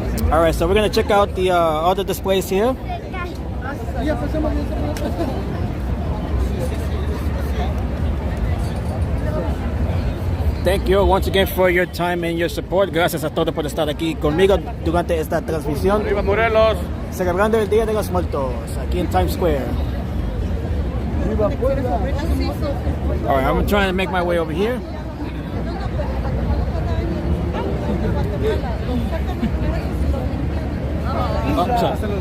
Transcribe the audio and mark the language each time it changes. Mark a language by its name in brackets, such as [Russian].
[English] All right, so we're gonna check out the other displays here. Thank you once again for your time and your support. [Spanish] Gracias a todos por estar aquí conmigo durante esta transmisión. ¡Viva Morelos! Celebrando el Día de los Muertos aquí en Times Square. [English] Alright, I'm trying to make my way over here. Oh, sorry.